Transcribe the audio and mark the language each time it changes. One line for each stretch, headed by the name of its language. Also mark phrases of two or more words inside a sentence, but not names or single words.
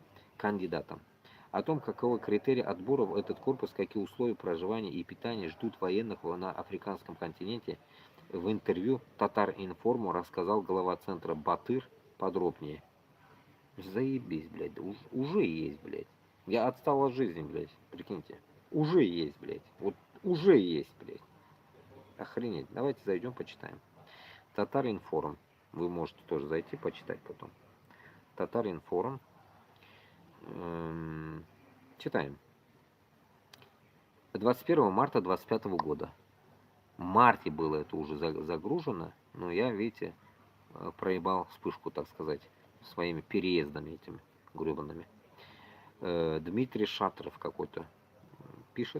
Russian: О том, каковы критерии отбора в этот корпус, какие условия проживания и питания ждут военных на африканском континенте, в интервью Татар-Информу рассказал глава центра Батыр подробнее. Заебись, блядь, уже есть, блядь. Я отстал от жизни, блядь, прикиньте. Уже есть, блядь. Вот уже есть, блядь. Охренеть. Давайте зайдем, почитаем. Татар-Информ. Вы можете тоже зайти, почитать потом. Татар-Информ. Читаем. 21 марта 25 года. В марте было это уже загружено, но я, видите, проебал вспышку, так сказать, своими переездами этими гребаными. Дмитрий Шатров какой-то пишет.